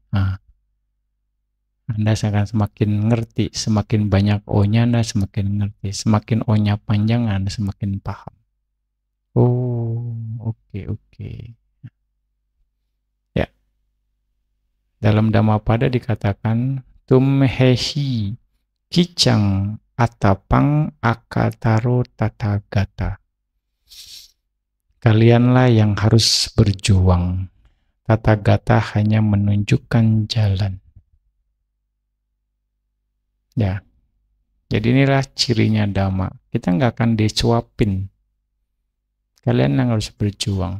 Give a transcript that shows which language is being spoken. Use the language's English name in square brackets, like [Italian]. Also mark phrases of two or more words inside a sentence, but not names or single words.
[Indonesian] Nah, Anda akan semakin ngerti, semakin banyak O-nya Anda semakin ngerti. Semakin O-nya panjang Anda semakin paham. Oh, oke. Ya, dalam Dhammapada dikatakan, [Pali] tumhehi kicang atapang akataro tathagata. [Indonesian] Kalianlah yang harus berjuang. Tathagata hanya menunjukkan jalan. Ya, jadi inilah cirinya Dhamma. Kita nggak akan dicuapin. Kalian yang harus berjuang.